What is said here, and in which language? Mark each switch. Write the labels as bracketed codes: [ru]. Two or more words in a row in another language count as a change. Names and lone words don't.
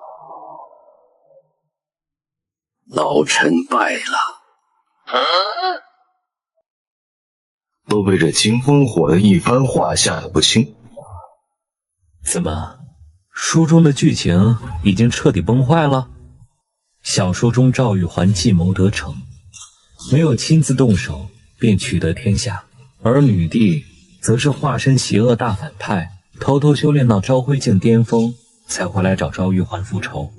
[zh] 老臣败了。都被这金烽火的一番话吓得不轻。怎么，书中的剧情已经彻底崩壞了？小說中趙玉環計謀得逞，沒有親自動手便取得天下，而女帝則是化身邪惡大反派，偷偷修煉到昭輝境巔峰，才回來找趙玉環復仇。